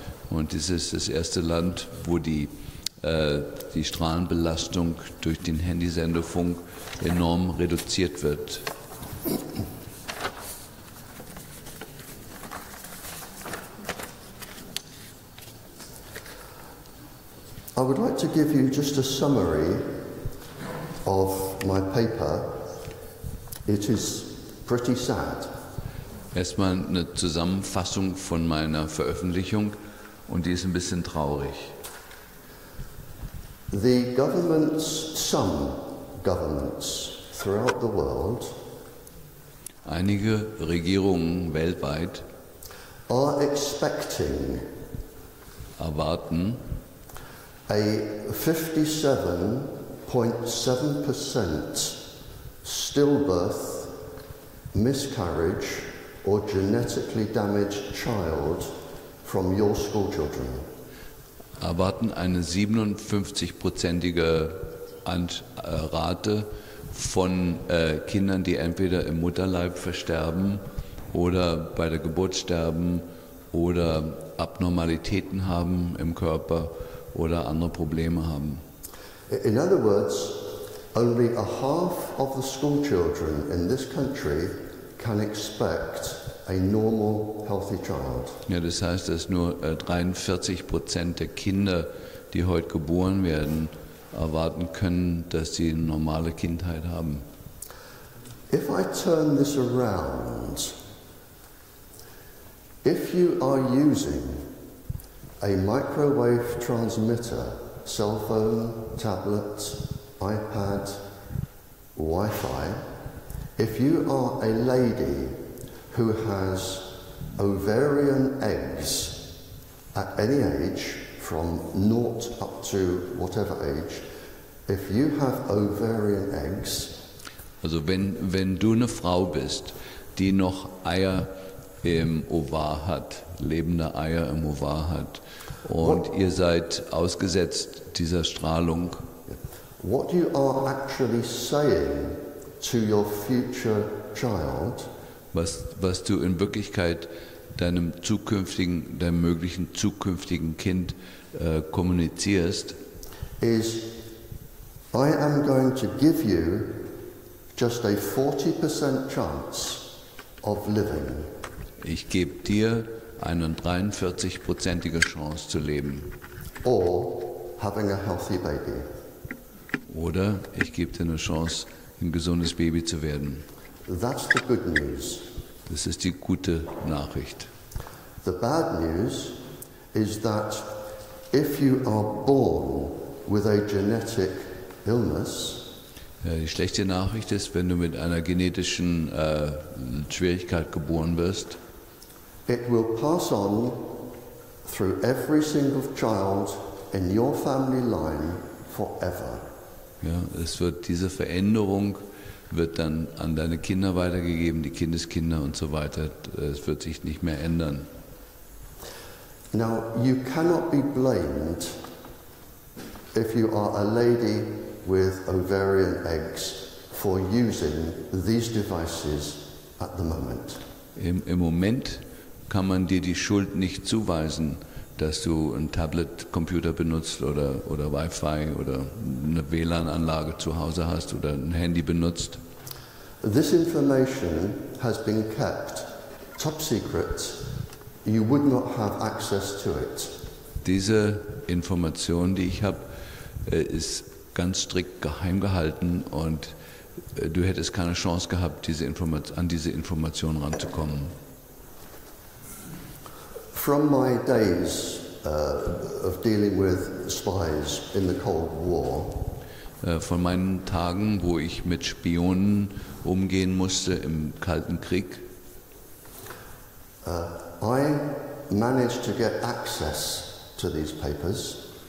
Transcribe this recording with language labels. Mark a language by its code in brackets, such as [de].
[de] Und dies ist das erste Land, wo die Strahlenbelastung durch den Handysendefunk enorm reduziert wird. [en] I would like to give you just a summary of my paper. It is pretty sad. [de] Erstmal eine Zusammenfassung von meiner Veröffentlichung und die ist ein bisschen traurig. [en] The governments, some governments throughout the world, [de] einige Regierungen weltweit [en] are expecting [de] erwarten [en] a 57.7% stillbirth, miscarriage or genetically damaged child from your school children. [de] Erwarten eine 57-prozentige Rate von Kindern, die entweder im Mutterleib versterben oder bei der Geburt sterben oder Abnormalitäten haben im Körper oder andere Probleme haben. [en] In other words, only a half of the school children in this country can expect a normal, healthy child. [de] Ja, das heißt, dass nur 43% der Kinder, die heute geboren werden, erwarten können, dass sie eine normale Kindheit haben. [en] If I turn this around, if you are using a microwave transmitter, cell phone, tablet, iPad, Wi-Fi, if you are a lady who has ovarian eggs at any age, from 0 up to whatever age, if you have ovarian eggs, [de] also wenn du eine Frau bist, die noch Eier im Ovar hat, lebende Eier im Ovar hat, und ihr seid ausgesetzt dieser Strahlung, [en] what you are actually saying to your future child, [de] was du in Wirklichkeit deinem möglichen zukünftigen Kind kommunizierst, [en] is I am going to give you just a 40% chance of living. [de] Ich gebe dir eine 43-prozentige Chance zu leben. [en] Or having a healthy baby. [de] Oder ich gebe dir eine Chance, ein gesundes Baby zu werden. [en] That's the good news. [de] Das ist die gute Nachricht. [en] The bad news is that if you are born with a genetic illness, [de] die schlechte Nachricht ist, wenn du mit einer genetischen Schwierigkeit geboren wirst, [en] it will pass on through every single child in your family line forever. [de] Ja, diese Veränderung wird dann an deine Kinder weitergegeben, die Kindeskinder und so weiter. Es wird sich nicht mehr ändern. [en] Now, you cannot be blamed if you are a lady with ovarian eggs for using these devices at the moment. [de] Im Moment kann man dir die Schuld nicht zuweisen, dass du einen Tablet-Computer benutzt oder Wi-Fi oder eine WLAN-Anlage zu Hause hast oder ein Handy benutzt. [en] This information has been kept top secret. You would not have access to it. [de] Diese Information, die ich habe, ist ganz strikt geheim gehalten und du hättest keine Chance gehabt, an diese Information ranzukommen. [en] From my days of dealing with spies in the Cold War, [de] von meinen Tagen, wo ich mit Spionen umgehen musste im Kalten Krieg, [en] I managed to get access to these papers.